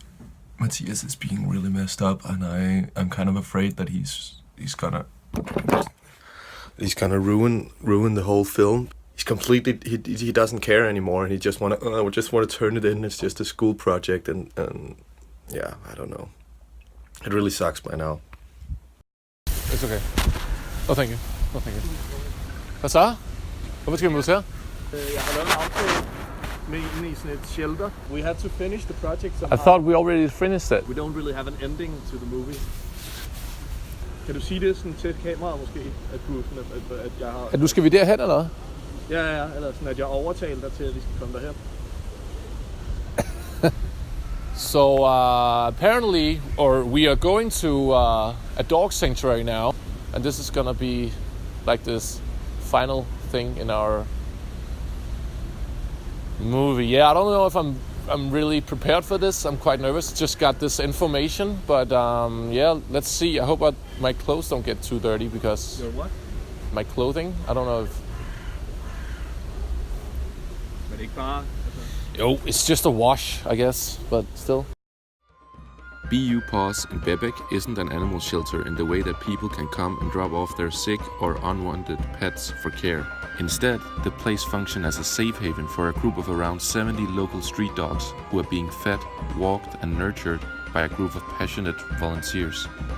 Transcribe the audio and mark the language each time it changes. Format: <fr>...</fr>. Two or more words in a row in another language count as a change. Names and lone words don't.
<en>Matthias is being really messed up, and I'm kind of afraid that he's gonna ruin the whole film. He's completely he doesn't care anymore, and he just want to turn it in. It's just a school project, and yeah, I don't know. It really sucks by now. It's okay. No, thank you. No, thank you.</en> <da>Hvad så? Hvorfor skal vi museet? Jeg har lavet en aftale med en i sådan et shelter.</da> <en>We had to finish the project somehow. I thought we already finished it. We don't really have an ending to the movie.</en> <da>Kan du sige det sådan til et kamera måske? At jeg har... Nu skal vi derhen, eller? Ja, eller sådan at jeg overtaler dig til, at vi skal komme derhen.</da> <en>So apparently, we are going to a dog sanctuary now, and this is gonna be like this final thing in our movie. Yeah, I don't know if I'm really prepared for this. I'm quite nervous. Just got this information, but yeah, let's see. I hope my clothes don't get too dirty because your what? My clothing. I don't know if.</en> <da>Men ikke bare.</da> <en>It's just a wash, I guess, but still. BU Paws in Bebek isn't an animal shelter in the way that people can come and drop off their sick or unwanted pets for care. Instead, the place functions as a safe haven for a group of around 70 local street dogs who are being fed, walked and nurtured by a group of passionate volunteers.</en>